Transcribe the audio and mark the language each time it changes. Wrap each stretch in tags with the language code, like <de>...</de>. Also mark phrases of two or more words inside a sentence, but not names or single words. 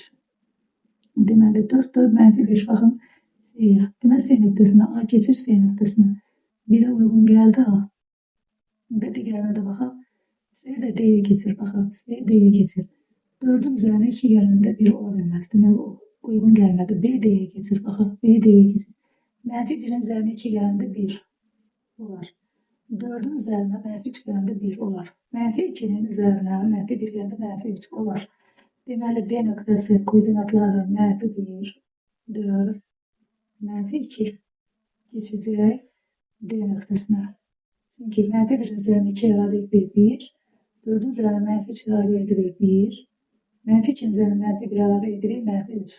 <az>Deməli 4, 4, mənfi 5. Baxın C'yə. Deməli C nöqtəsinə. A keçir C nöqtəsinə. 1'ə uyğun gəldi A. Və digərinə də baxaq. C də D'yə keçir. Baxaq C D'yə keçir. 4'ün üzərinə 2 gələndə 1 ola bilməz.</az> <tr>Deməli uygun gelmedi. B D'ye getir. Bakın B D'ye getir. Mənfi 1'in üzerine 2 geldi 1 olar. 4'ün üzerine mənfi 3 geldi 1 olar. Mənfi 2'nin üzerine mənfi 1 geldi mənfi 3 olar.</tr> <az>Deməli B nöqtəsi koordinatları mənfi 1, 4, mənfi 2 geçecek D nöqtəsinə. Çünki mənfi 1'in üzerine 2 əlavə edilir 1, 4'ün üzerine mənfi 3 əlavə edilir 1, mənfi 2'nin üzerine mənfi 1 əlavə edilir mənfi 3.</az>